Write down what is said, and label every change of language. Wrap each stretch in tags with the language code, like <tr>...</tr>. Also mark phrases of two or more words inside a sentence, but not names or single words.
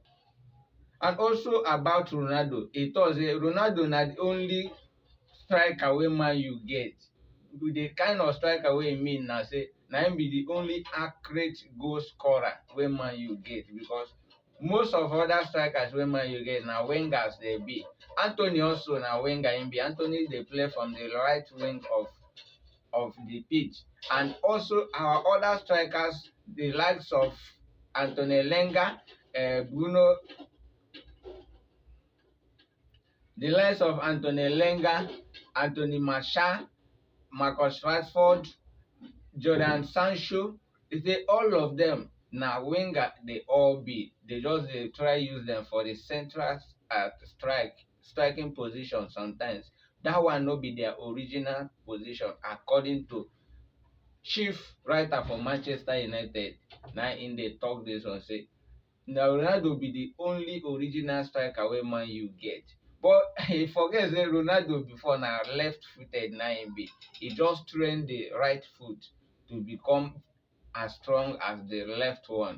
<pcm>And also about Ronaldo, he talk say Ronaldo na the only striker wey Man U get. The kind of striker wey he mean na say na him be the only accurate goal scorer wey Man U get, because most of other strikers wey Man U get na wingers dey be. Anthony also na winger him be. Anthony dey play from the right wing of the pitch. And also our other strikers, the likes of Anthony Lenga, Bruno, the likes of Anthony Lenga, Anthony Martial, Marcus Rashford, Jordan Sancho, they say all of them na winger they all be. They just dey try use them for the central striking position sometimes. That one no be their original position according to chief writer for Manchester United. Na im dey talk this one say na Ronaldo be the only original striker wey Man U get. But he forget say Ronaldo before na left-footed na im be. He just train the right foot to become as strong as the left one.</pcm>